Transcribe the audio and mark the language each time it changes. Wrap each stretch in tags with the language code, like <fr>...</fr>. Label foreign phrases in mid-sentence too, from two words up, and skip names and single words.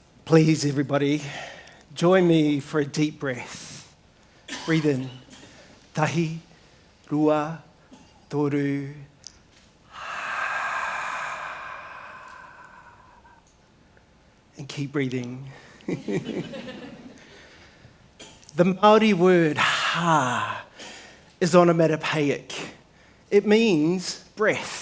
<en>Please, everybody, join me for a deep breath. Breathe in.</en> <mi>Tahi, rua, toru.</mi> <en>And keep breathing. The Māori word ha is onomatopoeic. It means breath.</en>